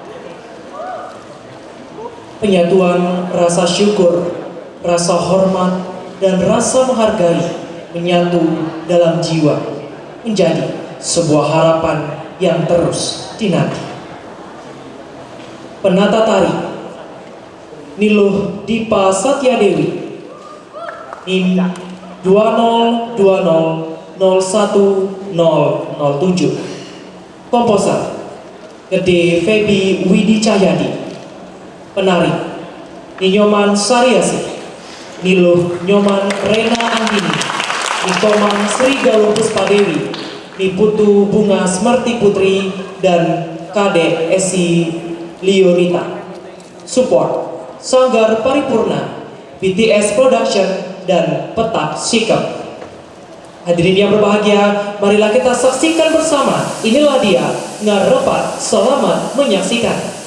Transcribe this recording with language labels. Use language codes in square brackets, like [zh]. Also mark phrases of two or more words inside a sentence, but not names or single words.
[id] Penyatuan rasa syukur, rasa hormat, dan rasa menghargai menyatu dalam jiwa menjadi sebuah harapan yang terus dinanti. Penata tari Niluh Dipa Satyadewi, NIM 202001007. Komposer Gede Febi Widi Cahyadi. Penari Ninyoman Sariasi, Niluh Nyoman Rena Andini, Nikomang Sri Galuh Puspadewi, Niputu Bunga Smerti Putri, dan Kade Esi Lionita. Support Sanggar Paripurna, BTS Production, dan Petak Sikap. Hadirin yang berbahagia, marilah kita saksikan bersama. Inilah dia Ngarepan. Selamat menyaksikan.